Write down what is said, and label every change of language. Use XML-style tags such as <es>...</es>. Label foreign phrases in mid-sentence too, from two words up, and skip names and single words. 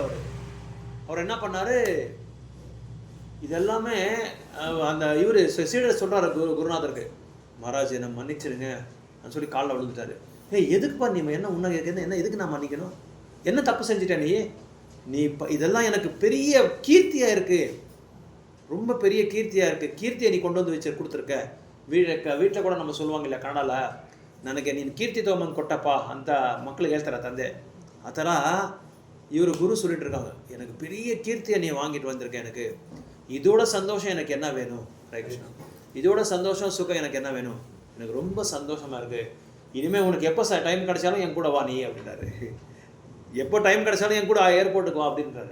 <ta>அவர் என்ன பண்ணார், இதெல்லாமே அந்த இவர் சீடர் சொல்கிறார் குருநாதருக்கு, மகாராஜ் என்னை மன்னிச்சிருங்க சொல்லி காலில் விழுந்துட்டாரு. எதுக்குப்பா நீ என்ன உன்னை என்ன எதுக்கு நான் மன்னிக்கணும், என்ன தப்பு செஞ்சுட்டேன் நீ இப்போ இதெல்லாம் எனக்கு பெரிய கீர்த்தியாக இருக்குது, ரொம்ப பெரிய கீர்த்தியாக இருக்குது, கீர்த்தியை நீ கொண்டு வந்து கொடுத்துருக்க. வீட்டில் கூட நம்ம சொல்லுவாங்க இல்லையா கன்னடாவில்,</ta> <kn>ನನಗೆ ನೀನು ಕೀರ್ತಿ ತೊಗೊಂಬಂದು ಕೊಟ್ಟಪ್ಪ ಅಂತ ಮಕ್ಕಳಿಗೆ ಹೇಳ್ತಾರೆ ತಂದೆ. ಆ ಥರ</kn> <ta>இவர் குரு சொல்லிட்டு இருக்காங்க, எனக்கு பெரிய கீர்த்தியை நீ வாங்கிட்டு வந்திருக்க, எனக்கு இதோட சந்தோஷம் எனக்கு என்ன வேணும் ஹரே கிருஷ்ணா, இதோட சந்தோஷம் சுகம் எனக்கு என்ன வேணும், எனக்கு ரொம்ப சந்தோஷமாக இருக்குது. இனிமேல் உனக்கு எப்போ டைம் கிடைச்சாலும் என் கூட வா நீ அப்படின்றாரு. எப்போ டைம் கிடைச்சாலும் என் கூட ஏர்போர்ட்டுக்கு வா அப்படின்றாரு.</ta>